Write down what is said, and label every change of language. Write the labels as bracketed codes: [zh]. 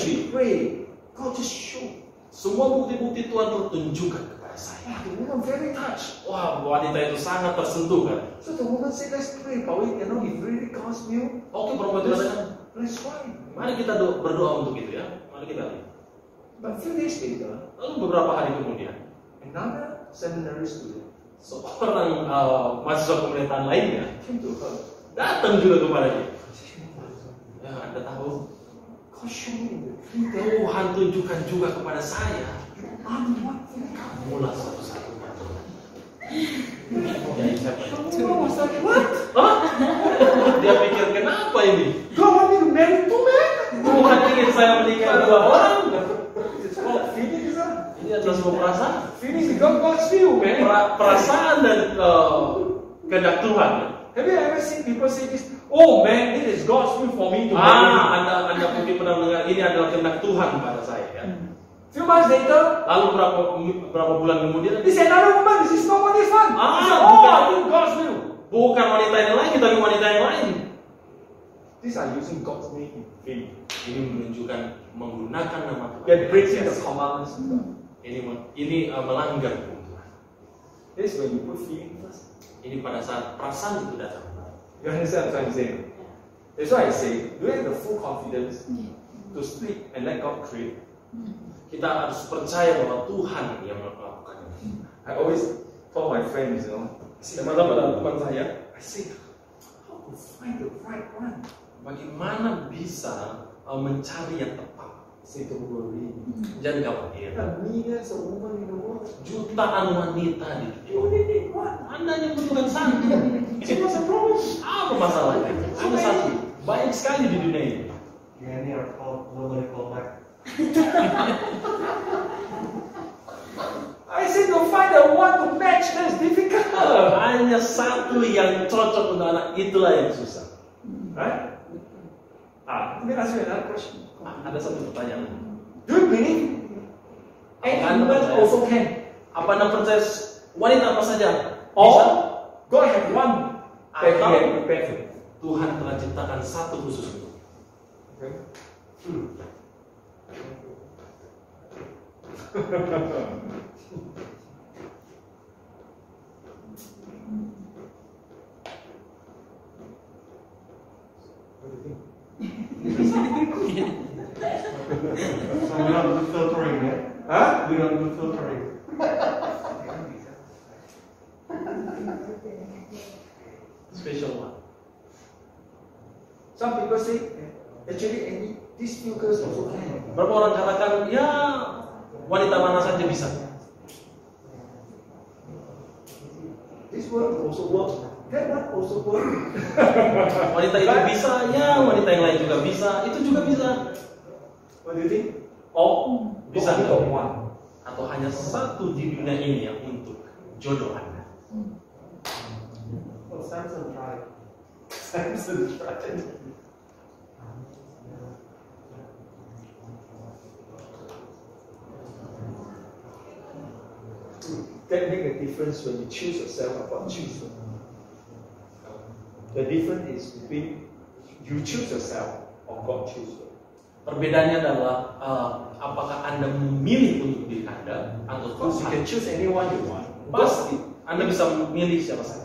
[en] she prayed, God just showed. [id] semua bukti-bukti Tuhan tunjukkan kepada saya. [en] Wow, the woman very touched. [id] Wah, wanita itu sangat tersentuh kan. [en] So the woman said, let's pray about it. You know, if really God's will, [id] Oke, perempuan itu katakan, [en] let's try. [id] mari kita berdoa untuk itu ya. Mari kita lihat. [en] But a few days later, [id] Lalu beberapa hari kemudian, [en] another seminary student [id] seorang mahasiswa pemerintahan lainnya [en] came to her. [id] datang juga kepada dia. Ya, Anda tahu, [en] God showed me in the dream. [id] Tuhan tunjukkan juga kepada saya. [en] I'm the one. [id] Kamulah satu-satunya. Jadi saya [en] Woman was like, what? [id] Hah? Dia pikir kenapa ini? [en] God want me to marry two men? [id] Tuhan ingin saya menikah dua orang. [en] It's called feelings, huh? [id] Ini adalah sebuah perasaan. [en] Feelings because God's will, man. [id] Perasaan dan kehendak Tuhan. [en] Have you ever seen people say this? Oh man, it is God's will for me to marry you. [id] Anda mungkin pernah mendengar ini adalah kehendak Tuhan pada saya ya. [en] Few months later, [id] Lalu berapa bulan kemudian [en] this another woman. This is not what this one. Ah, He said, [id] bukan. [en] oh, I think God's will. [id] bukan wanita yang lain tapi wanita yang lain. [en] These are using God's name in vain. [id] Ini menunjukkan menggunakan nama Tuhan. [en] They're breaking the commandments of God. [id] Ini melanggar hukum Tuhan. [en] This is when you put feeling first. [id] Ini pada saat perasaan itu datang. [en] You understand what I'm trying to say? That's why I say, do you have the full confidence to speak and let God create? [id] Kita harus percaya bahwa Tuhan yang melakukan ini. [en] I always told my friends, [id] Teman-teman saya, [en] I say, how to find the right one? [id] bagaimana bisa mencari yang tepat? [en] Say, don't worry. [id] Jangan khawatir. [en] There are millions of women in the world. [id] Jutaan wanita di dunia. [en] You only need one. [id] Anda yang membutuhkan satu. [en] So what's the problem? [id] Apa masalahnya? Ada satu. Banyak sekali di dunia ini. [en] Many are called, nobody called back. I said to find the one to match, that's difficult. [id] Hanya satu yang cocok untuk anak, itulah yang susah. [en] Right? Let me ask you another question. [id] Ada satu pertanyaan. [en] Do you believe any woman also can? [id] Apa Anda percaya wanita apa saja? [en] Or [id] Bisa? [en] God has one that He [id] Atau [en] has prepared for you? [id] Tuhan telah ciptakan satu khusus untuk. [en] Okay. What do you think? So we don't do filtering, yeah? Huh? We don't do filtering. Special one. Some people say, actually, these few girls also can. [id] Berapa orang katakan, ya wanita mana saja bisa. [en] This one also works. That one also works. [id] Wanita itu bisa, ya wanita yang lain juga bisa. Itu juga bisa. [en] What do you think? Oh, [id] Bisa [en] only [id] nggak? [en] got one. [id] Atau hanya satu di dunia ini yang untuk jodoh Anda. [en] Well, Samson tried. Samson tried. That make a difference when you choose yourself about choosing. The difference is between You choose yourself or God choose you. [id] Perbedaannya adalah apakah Anda memilih untuk diri Anda atau [en] Of course, you can [id] Tuhan. [en] choose anyone you want. [id] Pasti Anda bisa memilih siapa saja.